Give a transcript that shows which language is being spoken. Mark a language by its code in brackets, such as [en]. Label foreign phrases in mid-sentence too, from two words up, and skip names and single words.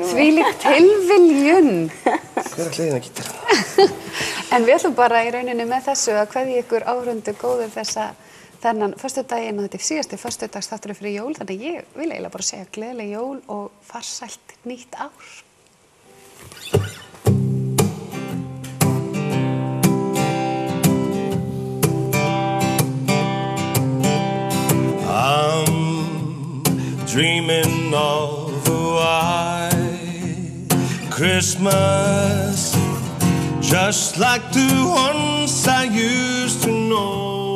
[is] Þvílík tilviljun. Hver er hliðin að gítar? En við ætlum bara í rauninni með þessu að kveðja ykkur áhorfendur góðir þennan föstudaginn og þetta er síðasti föstudagsþáttur fyrir jól, þannig ég vil eiginlega bara segja gleðileg jól og farsælt nýtt ár. [en] I'm dreaming of a white Christmas, just like the ones I used to know,